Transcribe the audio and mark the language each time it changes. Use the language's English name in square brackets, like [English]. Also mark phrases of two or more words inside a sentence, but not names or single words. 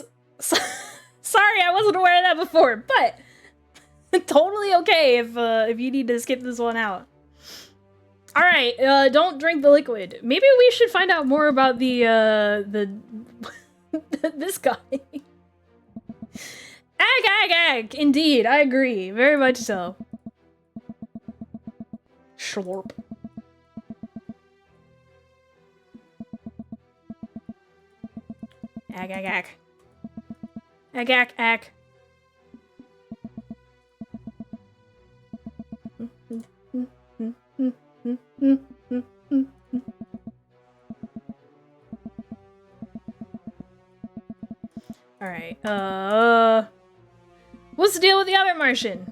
[English] Sorry, I wasn't aware of that before, but totally okay if you need to skip this one out. All right, don't drink the liquid. Maybe we should find out more about the this guy. Ag, ag, ag. Indeed, I agree. Very much so. Schlorp. Ag, ag, ag. Ag, ag, ag. Alright, what's the deal with the other Martian?